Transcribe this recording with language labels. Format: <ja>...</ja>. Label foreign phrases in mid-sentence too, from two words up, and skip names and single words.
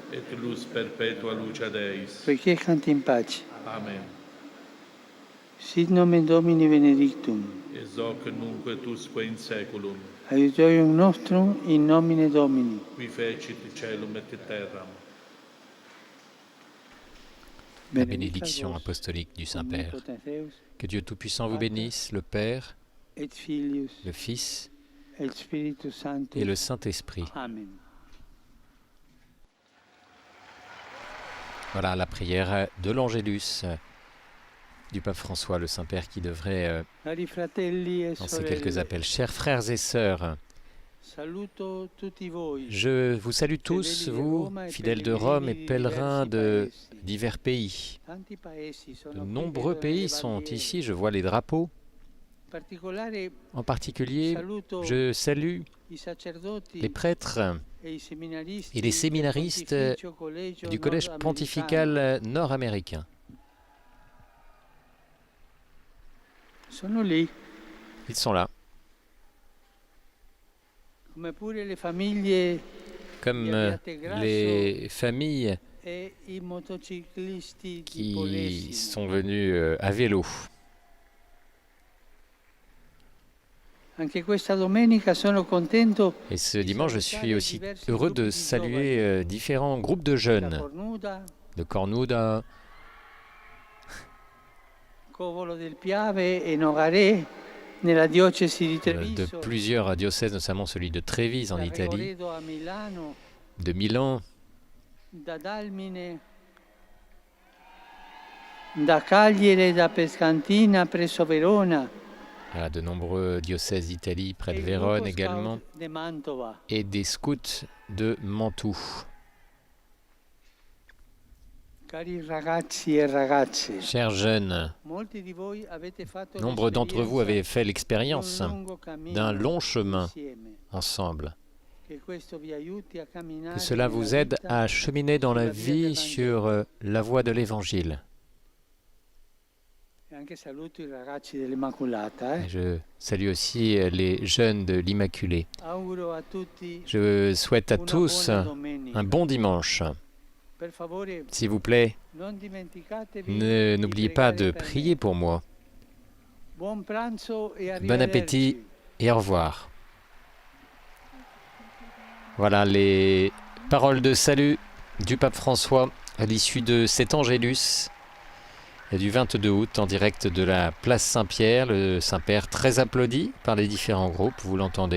<la>Et luz perpetua luce Deis. Requiescant in pace. Amen. Sit nomen Domini benedictum. Ex hoc nunc et usque in saeculum. Aiutorium nostrum in nomine Domini. Qui fecit caelum et terram.</la> <fr>La bénédiction apostolique du Saint-Père. Que Dieu Tout-Puissant vous bénisse, le Père,</fr> <la>et Filius,</la> <fr>le Fils</fr> <la>et Spiritus Sanctus.</la> <fr>et le Saint-Esprit. Amen. Voilà la prière de l'Angélus du pape François, le Saint-Père, qui devrait</fr> <it>Cari fratelli e</it> <fr>lancer quelques</fr> <it>sorelle,</it> <fr>appels. Chers frères et sœurs,</fr> <it>saluto tutti voi.</it> <fr>je vous salue tous, vous, fidèles de Rome et pèlerins de divers pays.</fr> <it>Tanti paesi sono</it> <fr>De qui nombreux</fr> <it>vedo</it> <fr>pays le sont</fr> <it>bandiere.</it> <fr>ici, je vois les drapeaux.</fr> <it>In particolare</it> <fr>En particulier,</fr> <it>saluto</it> <fr>je salue</fr> <it>i sacerdoti</it> <fr>les prêtres</fr> <it>e i seminaristi</it> <fr>et les</fr> <it>del</it> <fr>séminaristes</fr> <it>Pontificio Collegio</it> <fr>du Collège</fr> <it>Nordamericano.</it> <fr>pontifical nord-américain.</fr> <it>Sono lì,</it> <fr>Ils sont là,</fr> <it>come pure le famiglie</it> <fr>comme les familles</fr> <it>e i motociclisti di</it> <fr>qui</fr> <it>Polesine.</it> <fr>sont venus à vélo.</fr> <it>Anche questa domenica sono contento</it> <fr>Et ce dimanche, je suis aussi heureux de saluer différents groupes de</fr> <it>da</it> <fr>jeunes,</fr> <it>Cornuda,</it> <fr>de Cornuda,</fr> <it>Covolo del Piave e Nogaré nella diocesi di</it> <fr>de</fr> <it>Treviso,</it> <fr>plusieurs diocèses, notamment celui de Trévise en</fr> <it>da</it> <fr>Italie,</fr> <it>Regoredo a Milano,</it> <fr>de Milan,</fr> <it>da Dalmine, da Cagliere, da Pescantina presso Verona,</it> <fr>voilà, de nombreux diocèses d'Italie, près de</fr> <it>e il</it> <fr>Vérone</fr> <it>gruppo</it> <fr>également,</fr> <it>scout de Mantova.</it> <fr>et des scouts de Mantoue.</fr> <it>Cari ragazzi e ragazze,</it> <fr>Chers jeunes,</fr> <it>molti di voi avete fatto</it> <fr>nombre d'entre vous avaient fait</fr> <it>di</it> <fr>l'expérience</fr> <it>un lungo cammino</it> <fr>d'un long chemin</fr> <it>insieme.</it> <fr>ensemble.</fr> <it>Che questo vi aiuti a camminare</it> <fr>Que cela vous</fr> <it>nella</it> <fr>aide</fr> <it>vita</it> <fr>à cheminer dans la</fr> <it>sulla via del</it> <fr>vie sur la voie de l'Évangile.</fr> <it>E anche saluto i ragazzi dell'Immacolata.</it> <fr>Et je salue aussi les jeunes de l'Immaculée.</fr> <it>Auguro a tutti</it> <fr>Je souhaite à</fr> <it>una</it> <fr>tous</fr> <it>buona domenica.</it> <fr>un bon dimanche.</fr> <it>Per favore,</it> <fr>S'il vous plaît,</fr> <it>non dimenticatevi di</it> <fr>n'oubliez pas</fr> <it>pregare</it> <fr>de</fr> <it>per me.</it> <fr>prier pour moi.</fr> <it>Buon pranzo e</it> <fr>Bon appétit</fr> <it>arrivederci.</it> <fr>et au revoir. Voilà les paroles de salut du pape François à l'issue de cet Angélus du 22 août en direct de la place Saint-Pierre. Le Saint-Père très applaudi par les différents groupes, vous l'entendez.</fr>